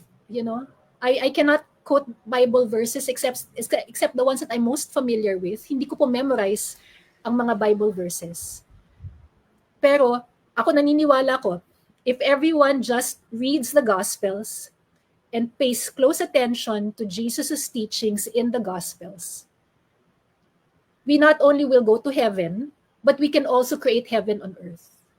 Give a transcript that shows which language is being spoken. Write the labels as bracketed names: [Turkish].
[English] You know, I cannot quote Bible verses except the ones that I'm most familiar with. [Filipino] Hindi ko po memorize ang mga Bible verses. [English] Pero ako naniniwala ko, if everyone just reads the Gospels and pays close attention to Jesus' teachings in the Gospels, we not only will go to heaven, but we can also create heaven on earth.